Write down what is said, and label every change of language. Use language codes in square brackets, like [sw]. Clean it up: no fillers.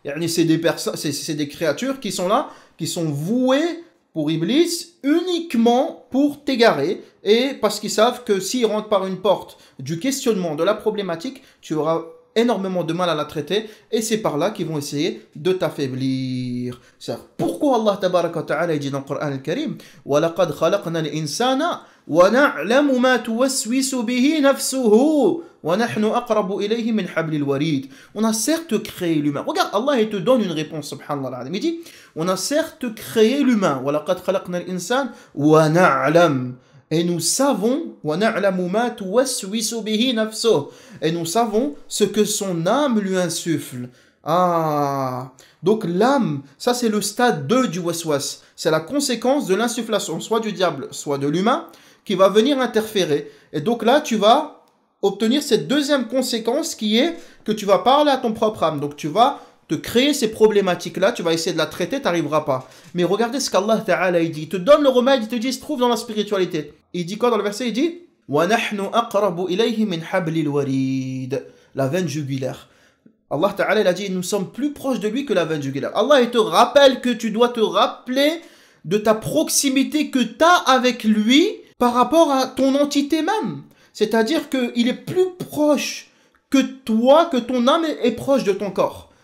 [fr] C'est des créatures qui sont là, qui sont vouées pour Iblis uniquement pour t'égarer, et parce qu'ils savent que s'ils rentrent par une porte du questionnement, de la problématique, tu auras énormément de mal à la traiter et c'est par là qu'ils vont essayer de t'affaiblir. Pourquoi Allah tabaraka wa ta'ala dit dans le Coran al-Karim [ar] وَلَقَدْ خَلَقْنَا الْإِنسَانَ وَنَعْلَمُ مَا تُوَسْوِسُ بِهِ نَفْسُهُ وَنَحْنُ أَقْرَبُ إِلَيْهِ مِنْ حَبْلِ الْوَرِيدِ. [fr] On a certes créé l'humain. Regarde, Allah il te donne une réponse, subhanallah. Il dit, on a certes créé l'humain. [ar] وَلَقَدْ خَلَقْنَا الْإِنسَانَ وَنَعْلَمُ. [fr] Et nous savons, et nous savons ce que son âme lui insuffle. Ah, donc l'âme, ça c'est le stade 2 du waswas. C'est la conséquence de l'insufflation, soit du diable, soit de l'humain, qui va venir interférer. Et donc là, tu vas obtenir cette deuxième conséquence qui est que tu vas parler à ton propre âme. Donc tu vas te créer ces problématiques-là, tu vas essayer de la traiter, tu n'arriveras pas. Mais regardez ce qu'Allah Ta'ala il dit. Il te donne le remède, il te dit, il se trouve dans la spiritualité. Il dit quoi dans le verset? Il dit [ar] وَنَحْنُ أَقْرَبُ إِلَيْهِ مِنْ حَبْلِ الْوَرِيدِ. [fr] La veine jugulaire. Allah Ta'ala il a dit, nous sommes plus proches de lui que la veine jugulaire. Allah il te rappelle que tu dois te rappeler de ta proximité que tu as avec lui par rapport à ton entité même. C'est-à-dire qu'il est plus proche que toi, que ton âme est proche de ton corps.